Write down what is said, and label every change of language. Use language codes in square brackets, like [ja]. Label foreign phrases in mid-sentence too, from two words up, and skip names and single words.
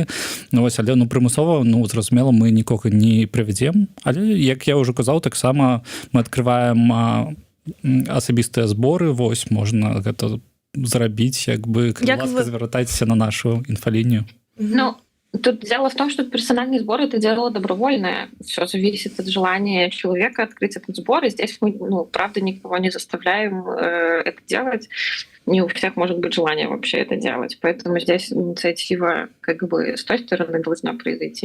[be] Вось, але прымусова, зразумела, мы нікога не прывядзем. Але, як я ўжо казаў, таксама мы адкрываем асабістыя зборы. Вось, можна гэта зрабіць, як бы, калі ласка, звяртайцеся на нашу інфалінію. [ru] Тут дело в том, что персональный сбор — это дело добровольное. Все зависит от желания человека открыть этот сбор. И здесь мы, правда, никого не заставляем это делать. Не у всех может быть желание вообще это делать. Поэтому здесь инициатива как бы с той стороны должна произойти.